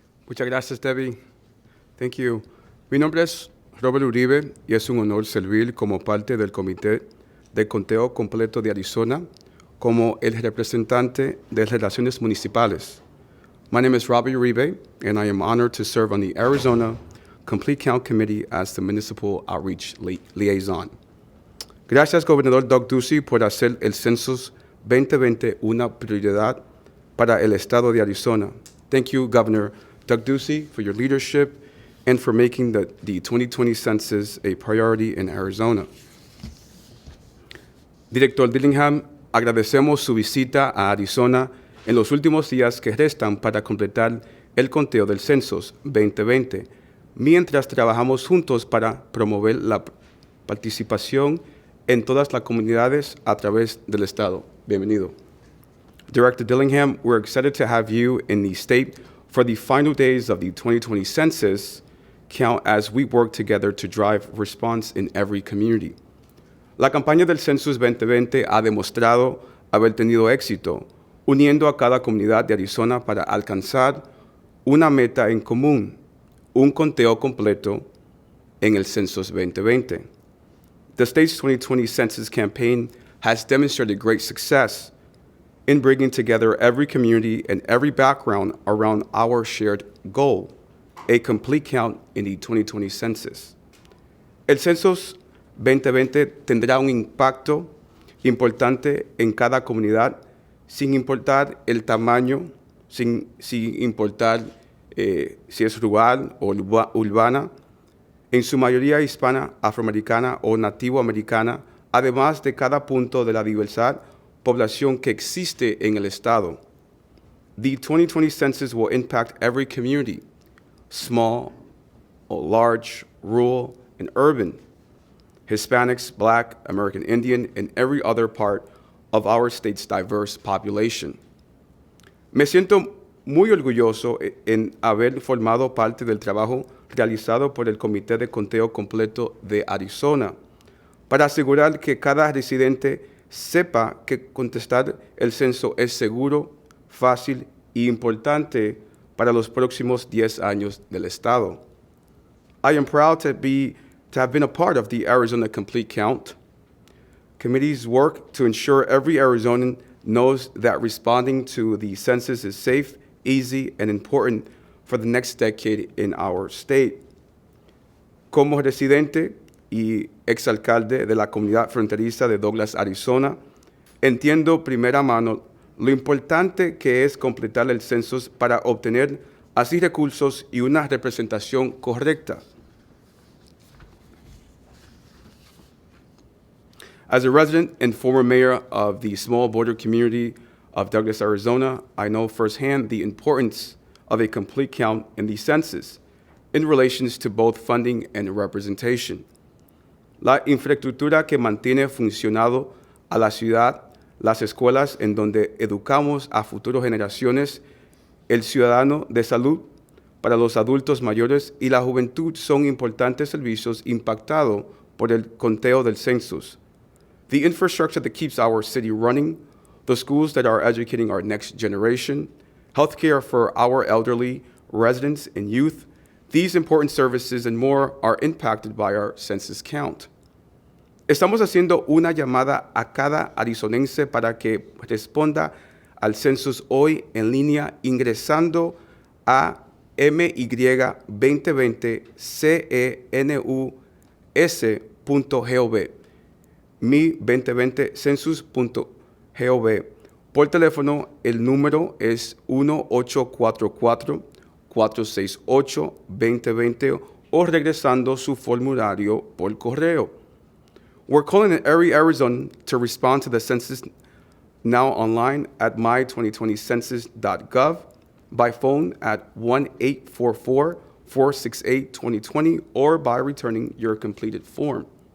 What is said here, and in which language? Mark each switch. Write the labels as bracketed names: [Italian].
[Spanish] Muchas gracias, Debbie. [English] Thank you. [Spanish] Mi nombre es Robert Uribe y es un honor servir como parte del Comité de Conteo Completo de Arizona como el representante de Relaciones Municipales. [English] My name is Robert Uribe, and I am honored to serve on the Arizona Complete Count Committee as the Municipal Outreach Liaison. [Spanish] Gracias, Gobernador Doug Ducey, por hacer el Census 2020 una prioridad para el estado de Arizona. [English] Thank you, Governor Doug Ducey, for your leadership and for making the 2020 census a priority in Arizona. [Spanish] Director Dillingham, agradecemos su visita a Arizona en los últimos días que restan para completar el conteo del Census 2020, mientras trabajamos juntos para promover la participación en todas las comunidades a través del estado. Bienvenido. [English] Director Dillingham, we're excited to have you in the state for the final days of the 2020 census count as we work together to drive response in every community. [Spanish] La campaña del Census 2020 ha demostrado haber tenido éxito, uniendo a cada comunidad de Arizona para alcanzar una meta en común, un conteo completo en el Census 2020. [English] The state's 2020 census campaign has demonstrated great success in bringing together every community and every background around our shared goal, a complete count in the 2020 census. [Spanish] El Census 2020 tendrá un impacto importante en cada comunidad, sin importar el tamaño, sin importar si es rural o urbana, en su mayoría hispana, afroamericana o nativoamericana, además de cada punto de la diversa población que existe en el estado. [English] The 2020 census will impact every community, small, large, rural, and urban, Hispanics, Black, American Indian, and every other part of our state's diverse population. [Spanish] Me siento muy orgulloso en haber formado parte del trabajo realizado por el Comité de Conteo Completo de Arizona para asegurar que cada residente sepa que contestar el censo es seguro, fácil y importante para los próximos 10 años del estado. [English] I am proud to have been a part of the Arizona Complete Count Committee's work to ensure every Arizonan knows that responding to the census is safe, easy, and important for the next decade in our state. [Spanish] Como residente y exalcalde de la comunidad fronteriza de Douglas, Arizona, entiendo primera mano lo importante que es completar el census para obtener así recursos y una representación correcta. [English] As a resident and former mayor of the small border community of Douglas, Arizona, I know firsthand the importance of a complete count in the census in relations to both funding and representation. [Spanish] La infraestructura que mantiene funcionado a la ciudad, las escuelas en donde educamos a futuras generaciones, el ciudadano de salud para los adultos mayores y la juventud son importantes servicios impactados por el conteo del census. [English] The infrastructure that keeps our city running, the schools that are educating our next generation, healthcare for our elderly, residents, and youth, these important services and more are impacted by our census count. [Spanish] Estamos haciendo una llamada a cada arizonense para que responda al census hoy en línea ingresando a my2020cenus.gov, mi2020census.gov. Por teléfono, el número es 1-844-468-2020 o regresando su formulario por correo. [English] We're calling on every Arizonan to respond to the census now online at my2020census.gov, by phone at 1-844-468-2020, or by returning your completed form.